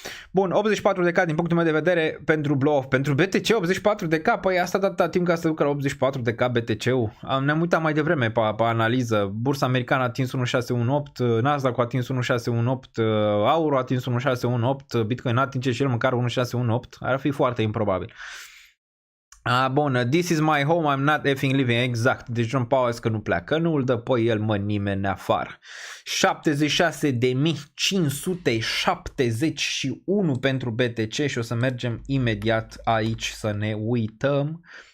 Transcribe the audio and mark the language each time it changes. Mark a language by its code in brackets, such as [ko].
[ro] Bun, 84 de K din punctul meu de vedere pentru blow-off. Pentru BTC 84 de K, păi asta atâta timp ca să ducă la 84 de K BTC-ul. Ne-am uitat mai devreme pe analiză. Bursa americană a atins 1618, Nasdaq a atins 1618, Auro a atins 1618, Bitcoin a atins și el măcar 1618. Ar fi foarte improbabil. [en] Bun, this is my home, I'm not effing living. [ro] Exact, deci Jerome Powell că nu pleacă, nu îl dă pe el nimeni afară. 76.571 pentru BTC și o să mergem imediat aici să ne uităm.